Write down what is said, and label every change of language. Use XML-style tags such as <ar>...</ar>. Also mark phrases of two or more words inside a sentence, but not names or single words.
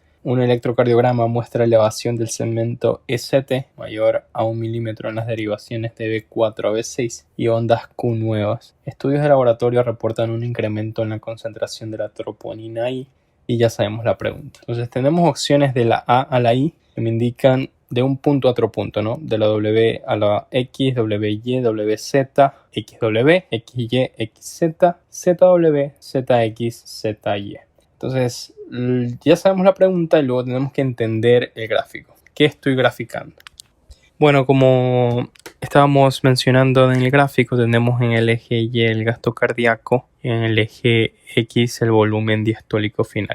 <es>Un electrocardiograma muestra elevación del segmento ECT mayor a 1 milímetro en las derivaciones de B4 a B6 y ondas Q nuevas. Estudios de laboratorio reportan un incremento en la concentración de la troponina I. Y ya sabemos la pregunta. Entonces tenemos opciones de la A a la I que me indican de un punto a otro punto, ¿no? De la W a la X, WY, WZ, XW, XY, XZ, ZW, ZX, ZY. Entonces ya sabemos la pregunta y luego tenemos que entender el gráfico. ¿Qué estoy graficando? Bueno, como estábamos mencionando en el gráfico, tenemos en el eje Y el gasto cardíaco y en el eje X el volumen diastólico final.</es>